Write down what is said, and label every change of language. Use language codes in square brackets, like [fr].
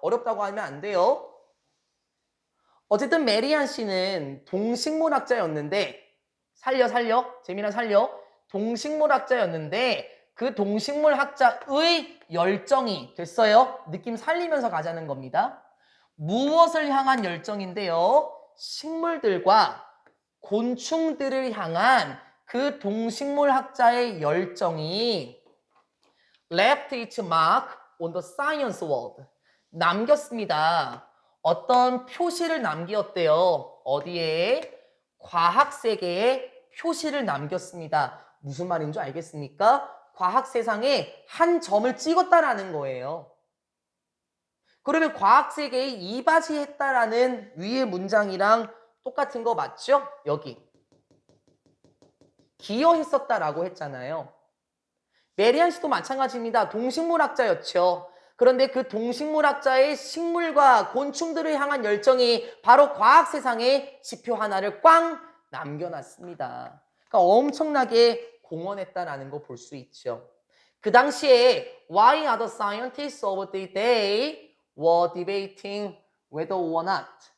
[ko] 어렵다고 하면 안 돼요. 어쨌든 메리안 씨는 동식물학자였는데 재민아 살려. 동식물학자였는데 그 동식물학자의 열정이 됐어요. 느낌 살리면서 가자는 겁니다. 무엇을 향한 열정인데요? 식물들과 곤충들을 향한 그 동식물학자의 열정이 [en] left its mark on the science world. [ko] 남겼습니다. 어떤 표시를 남겼대요. 어디에? 과학 세계에 표시를 남겼습니다. 무슨 말인 줄 알겠습니까? 과학 세상에 한 점을 찍었다라는 거예요. 그러면 과학 세계에 이바지했다라는 위의 문장이랑 똑같은 거 맞죠? 여기. 기여했었다라고 했잖아요. 메리안 씨도 마찬가지입니다. 동식물학자였죠. 그런데 그 동식물학자의 식물과 곤충들을 향한 열정이 바로 과학 세상에 지표 하나를 꽝 남겨놨습니다. 그러니까 엄청나게 공헌했다라는 거 볼 수 있죠. 그 당시에 [en] Why are the scientists of the day were debating whether or not?